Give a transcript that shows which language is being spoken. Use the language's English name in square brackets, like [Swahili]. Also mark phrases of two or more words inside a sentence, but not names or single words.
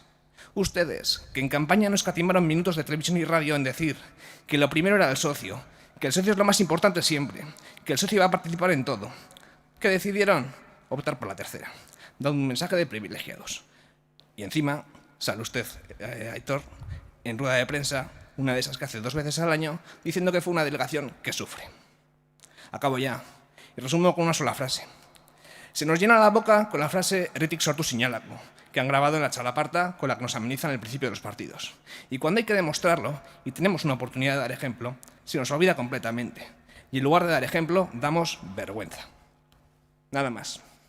[Spanish] Ustedes, que en campaña no escatimaron minutos de televisión y radio en decir que lo primero era el socio, que el socio es lo más importante siempre, que el socio iba a participar en todo, que decidieron optar por la tercera, dando un mensaje de privilegiados. Y encima sale usted, Aitor, en rueda de prensa, una de esas que hace 2 veces al año, diciendo que fue una delegación que sufre. Acabo ya, y resumo con una sola frase. Se nos llena la boca con la frase [Basque] «Erritik sortu zinalako», [Spanish] que han grabado en la chalaparta con la que nos amenizan el principio de los partidos. Y cuando hay que demostrarlo, y tenemos una oportunidad de dar ejemplo, se nos olvida completamente. Y en lugar de dar ejemplo, damos vergüenza. Nada más.